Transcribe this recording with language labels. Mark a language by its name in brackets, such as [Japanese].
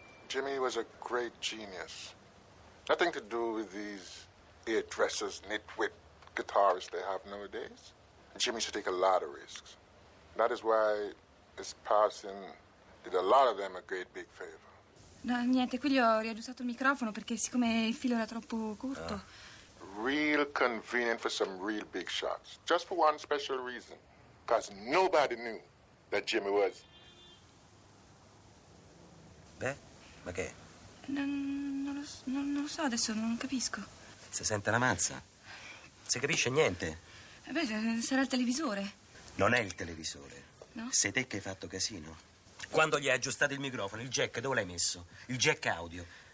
[English] Jimmy was a great genius. Nothing to do with these hairdressers, nitwit guitarists they have nowadays. Jimmy should take a lot of risks. That is why his passing did a lot of them a great big favor. [Italian] No, niente, qui gli ho riaggiustato il microfono perché siccome il filo era troppo corto. [English] Real convenient for some real big shots. Just for one special reason. Because nobody knew that Jimmy was. [Italian] Beh, ma che? Non lo so adesso, non capisco. Si sente la mazza? Si capisce niente? Beh, sarà il televisore. Non è il televisore. No? Sei te che hai fatto casino. Quando gli hai aggiustato il microfono, il jack dove l'hai messo? Il jack audio.